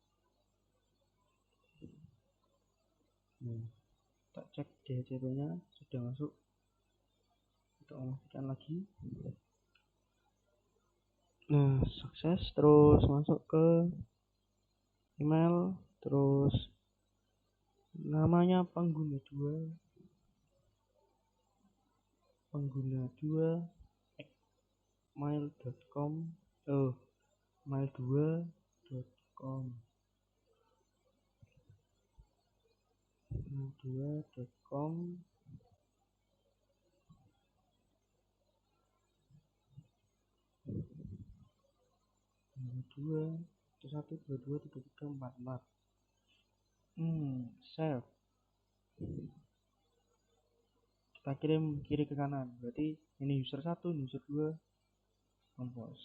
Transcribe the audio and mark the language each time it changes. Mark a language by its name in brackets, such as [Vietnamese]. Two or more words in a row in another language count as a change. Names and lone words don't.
[Indonesian] Nah, kita cek DHCP-nya sudah masuk. Kita memastikan lagi. Nah, sukses. Terus masuk ke email, terus namanya pengguna 2 mail.com mail2.com mail2.com. dua 1 2 2 3 3 4 4. Save. Kita kirim kiri ke kanan, berarti ini user 1, ini user 2, compose.